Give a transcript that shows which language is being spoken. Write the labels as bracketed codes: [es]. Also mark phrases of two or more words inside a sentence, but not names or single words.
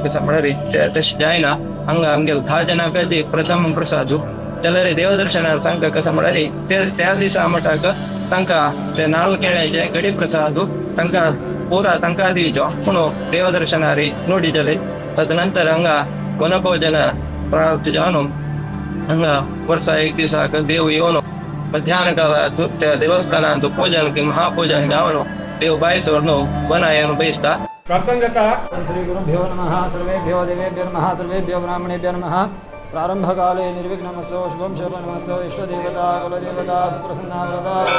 [kok] कशें म्हळ्यार तशें जायना हांगा आमगेले 10 जणांक प्रथम प्रसाद जाल्यार देवदर्शनार सांगता कशें म्हळ्यार त्या दिसा मटाक तांकां ते नाल्ल केळ्याचे गडी प्रसाद तांकां पुरा तांकां दिवचो पूण देवदर्शनारी नोडी जाली तदनंतर हांगा वनभोजन प्राप्त जावन हांगा वर्सा एक दिसाक देव येवन मध्यान काळात त्या देवस्थानांत पूजन की महापूजन जावन देव भायर व्हरून वनायन बसता प्रार्थना जाता [sa] श्री गुरुभ्यो नमः सर्वेभ्यो देवेभ्यो नमः सर्वेभ्यो ब्राह्मणेभ्यो नमः प्रारंभकाले निर्विघ्नमस्तु शुभं शुभनमस्तु इष्टदेवता कुलदेवता सुप्रसन्ना व्रता